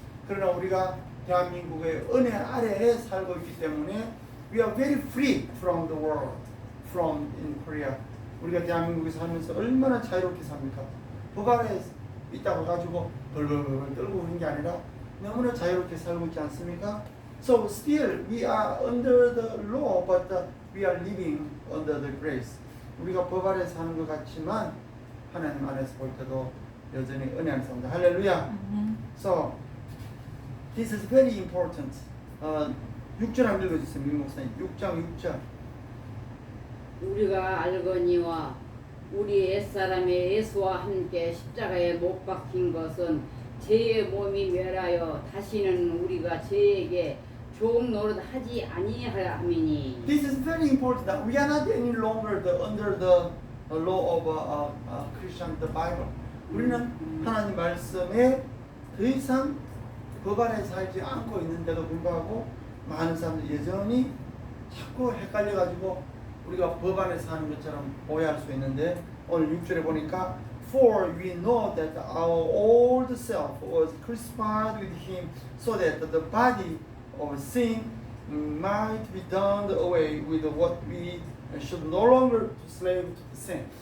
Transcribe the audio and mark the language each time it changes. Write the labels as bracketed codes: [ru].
[ko] 그러나 우리가 대한민국의 은혜 아래에 살고 있기 때문에 [en] we are very free from the world, from in Korea. [ko] 우리가 대한민국에 살면서 얼마나 자유롭게 삽니까? 법 아래에 있다고 가지고 벌벌벌 떨고 그런 게 아니라 너무나 자유롭게 살고 있지 않습니까? [en] So still we are under the law, but we are living under the grace. [ko] 우리가 법 아래 사는 것 같지만 하나님 안에서 볼 때도 여전히 은혜 안에 삽니다. 할렐루야. [en] So this is very important. [ko] 6절 한번 읽어주세요. 민 목사님. 6장 6절. 우리가 알거니와 우리 옛사람의 예수와 함께 십자가에 못 박힌 것은 죄의 몸이 멸하여 다시는 우리가 죄에게 종 노릇하지 아니하함이니. [en] This is very important. That we are not any longer under the law of Christian, the Bible. [ko] 우리는 하나님 말씀에 더 이상 법 아래 살지 않고 있는데도 불구하고 많은 사람들이 여전히 자꾸 헷갈려가지고 우리가 법 안에 사는 것처럼 오해할 수 있는데 오늘 6절에 보니까 [en] For we know that our old self was crucified with him so that the body of sin might be done away with what we should no longer slave to sin.